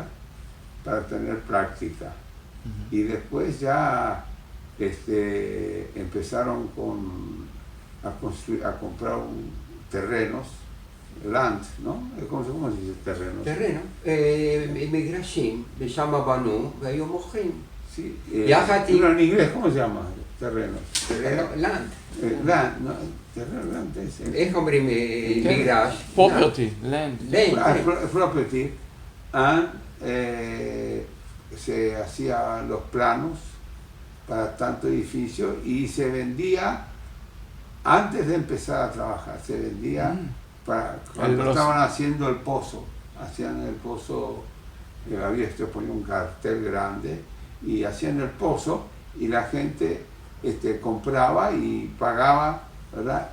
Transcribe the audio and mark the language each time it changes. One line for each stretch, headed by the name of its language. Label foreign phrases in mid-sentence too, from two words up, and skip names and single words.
Spanish: Para tener práctica. Y después ya empezaron a comprar terrenos, land, ¿no? ¿Cómo se dice terrenos? Terreno. Migration, le llama Banu,
Hebrew: והיו מוכרים.
Spanish: Sí,
Hebrew: יחד עם...
Spanish: pero en inglés, ¿cómo se llama? Terrenos. land. Land, ¿no? Terreno, land es...
Hebrew: איך אומרים מגרש?
English: property, land. Property, and
Spanish: se hacían los planos para tanto edificio y se vendía antes de empezar a trabajar, se vendía cuando estaban haciendo el pozo, hacían el pozo, ponía un cartel grande y hacían el pozo y la gente compraba y pagaba, ¿verdad?